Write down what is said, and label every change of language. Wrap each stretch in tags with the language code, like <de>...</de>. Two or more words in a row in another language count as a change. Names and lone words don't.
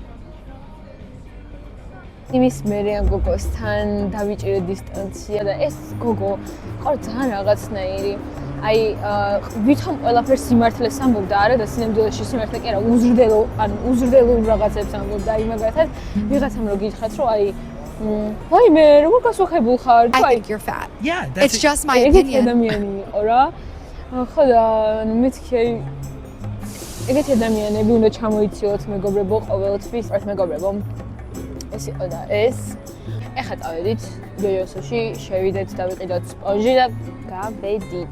<ka>იმის მერე ამ გოგოსთან დავიჭირე დისტანცია და ეს გოგო ყავ ძალიან რაღაცნაირი. აი ვითომ ყველაფერს სიმართლეს ამბობდა, არა და სინამდვილეში სიმართლე კი არა, უზრდელო რაღაცებს ამბობდა. აი მაგათაც ვიღაცამ რო გითხრათ, რომ აი ვაიმე, როგორ გასუხებულ ხარ?</ka> <en>I think you're fat. Yeah, it's just my opinion.</en> <ka>ადამიანი იყო რა. ხო და ანუ მეთქი აი ეგეთი ადამიანები უნდა ჩამოიციოთ მეგობრებო ყოველთვის, მეგობრებო. ეს იყო და ეს. ეხლა წავედით იოიოსოში, შევიდეთ და ვიყიდოთ სპონჟი და გავედით.</ka>